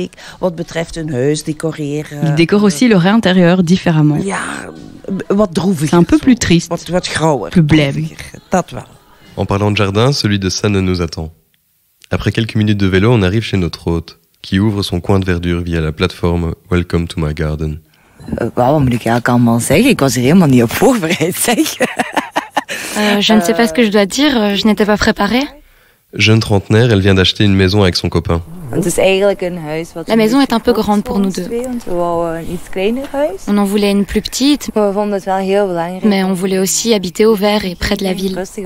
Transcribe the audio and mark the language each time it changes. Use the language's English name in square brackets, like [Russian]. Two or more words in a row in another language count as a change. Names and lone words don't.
[French] Ils décorent aussi leur intérieur différemment. C'est un peu plus triste, plus blême. En parlant de jardin, celui de Sanne nous attend. Après quelques minutes de vélo, on arrive chez notre hôte, qui ouvre son coin de verdure via la plateforme Welcome to my garden. [Dutch] Wat moet ik eigenlijk allemaal zeggen? Ik was er helemaal niet op voorbereid, zeg. [French] Je ne sais pas ce que je dois dire, je n'étais pas préparée. Jeune trentenaire, elle vient d'acheter une maison avec son copain. La maison est un peu grande pour nous deux. On en voulait une plus petite, mais on voulait aussi habiter au vert et près de la ville.